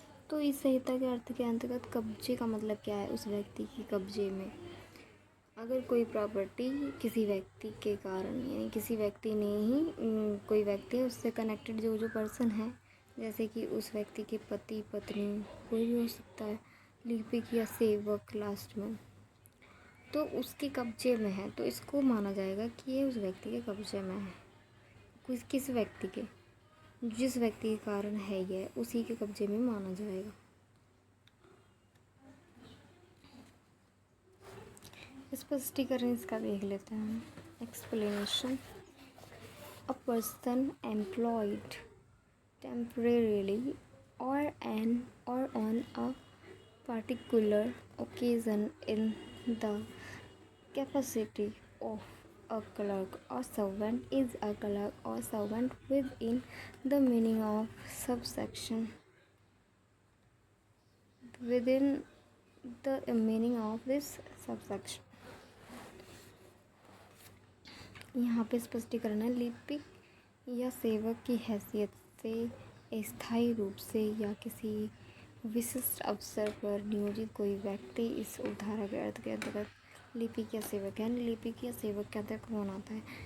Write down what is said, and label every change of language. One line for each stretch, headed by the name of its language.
Hindi: तो इस संहिता के अर्थ के अंतर्गत कब्जे का मतलब क्या है? उस व्यक्ति के कब्जे में अगर कोई प्रॉपर्टी किसी व्यक्ति के कारण, यानी किसी व्यक्ति ने ही कोई व्यक्ति है उससे कनेक्टेड जो पर्सन है, जैसे कि उस व्यक्ति के पति, पत्नी, कोई भी हो सकता है, लिपिक या सेवक लास्ट में, तो उसके कब्जे में है, तो इसको माना जाएगा कि ये उस व्यक्ति के कब्जे में है. किस व्यक्ति के, जिस व्यक्ति के कारण है ये, उसी के कब्जे में माना जाएगा. स्पष्टीकरण इसका देख लेते हैं.
English: Explanation. A person employed temporarily or on a particular occasion in the capacity of a clerk or servant is a clerk or servant within the meaning of subsection. Within the meaning of this subsection.
Hindi: यहाँ पे स्पष्टीकरण है. लिपिक या सेवक की हैसियत से स्थायी रूप से या किसी विशिष्ट अवसर पर नियोजित कोई व्यक्ति इस उपधारा के अर्थ के अंतर्गत लिपिक या सेवक, यानी लिपिक या सेवक के अंतर्गत कौन आता है?